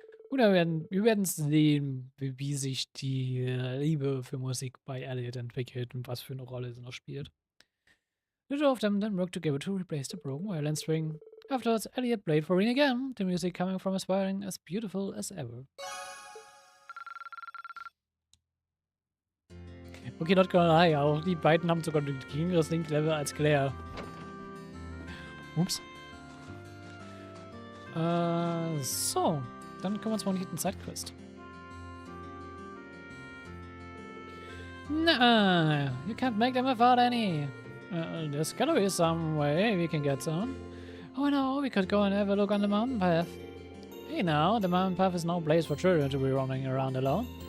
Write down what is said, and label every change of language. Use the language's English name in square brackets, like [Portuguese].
[German] Oder wir werden sehen, wie sich die Liebe für Musik bei Elliot entwickelt und was für eine Rolle sie noch spielt. [English] The two of them then worked together to replace the broken violin string. Afterwards, Elliot played for Reen again, the music coming from his violin as beautiful as ever. [German] Okay, [English] not gonna lie, [German] auch die beiden haben sogar ein geringeres Link-Level als Claire. Ups. So. Dann kommen wir uns mal in die Zeitquest. [English] Nah, you can't make them without any. There's gotta be some way we can get some. Oh no, we could go and have a look on the mountain path. Hey now, the mountain path is no place for children to be roaming around alone.